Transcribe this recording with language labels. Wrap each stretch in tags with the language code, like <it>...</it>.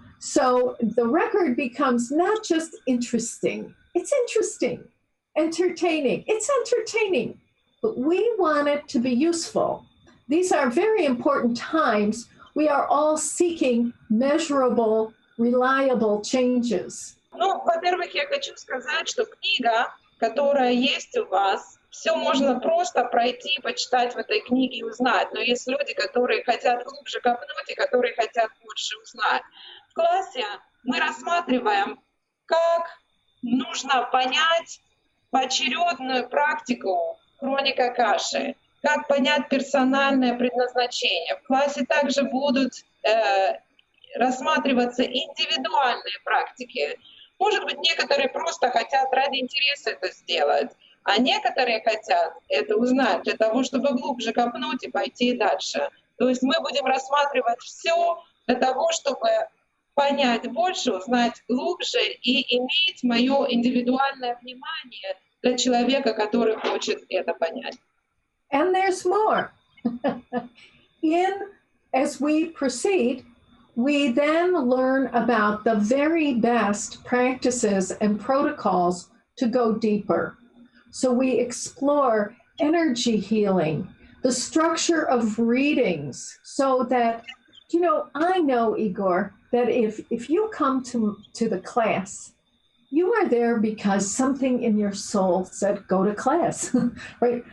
<en>So the record becomes not just interesting, it's interesting, entertaining, it's entertaining, but we want it to be useful. These are very important times. We are all seeking measurable, reliable changes.</en> <ru>Ну, во-первых, я хочу сказать, что книга, которая есть у вас, все можно просто пройти, почитать в этой книге и узнать. Но есть люди, которые хотят глубже копнуть и которые хотят больше узнать. В классе мы рассматриваем, как нужно понять поочередную практику Хроник Акаши, как понять персональное предназначение. В классе также будут рассматриваться индивидуальные практики. Может быть, некоторые просто хотят ради интереса это сделать, а некоторые хотят это узнать для того, чтобы глубже копнуть и пойти дальше. То есть мы будем рассматривать все для того, чтобы понять больше, узнать глубже и иметь мое индивидуальное внимание для человека, который хочет это понять.</ru> <en>And there's more. As we proceed, we then learn about the very best practices and protocols to go deeper. So we explore energy healing, the structure of readings, so that, I know, Igor, that if you come to the class, you are there because something in your soul said, go to class, right?</en>